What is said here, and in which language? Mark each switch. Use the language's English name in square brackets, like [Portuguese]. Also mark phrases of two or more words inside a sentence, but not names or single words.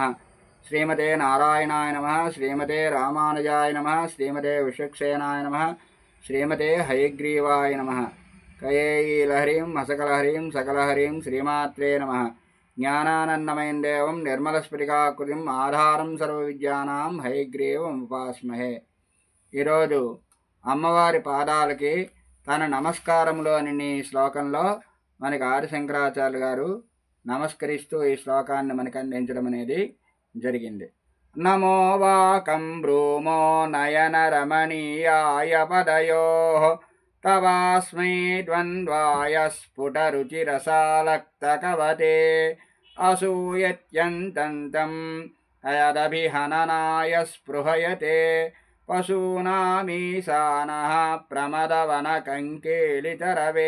[Sanskrit] श्रीमते नारायणाय नमः। श्रीमते रामानुजाय नमः। श्रीमते विश्वक्सेनाय नमः। श्रीमते हयग्रीवाय नमः। कयैलहरीं हसकलहरीं सकलहरीं श्रीमात्रे नमः। ज्ञानानन्दमयं देवं निर्मलस्फटिकाकृतिम् आधारं सर्वविद्यानां हयग्रीवमुपास्महे। [Telugu] ఈరోజు అమ్మవారి పాదాలకి తన నమస్కారములు అని శ్లోకంలో మనకి ఆది శంకరాచార్య గారు నమస్కరిస్తూ ఈ శ్లోకాన్ని మనకు అందించడం అనేది జరిగింది. [Sanskrit] నమో వాకం బ్రూమో నయన రమణీయాయ పదయో తవాస్మై ద్వంద్వాయ స్ఫుట రుచిరసాలక్త కవతే అసూయత్యంతం అయదభిహననాయ స్పృహయతే పశూనామీశానః ప్రమదవనకంకేళితరవే.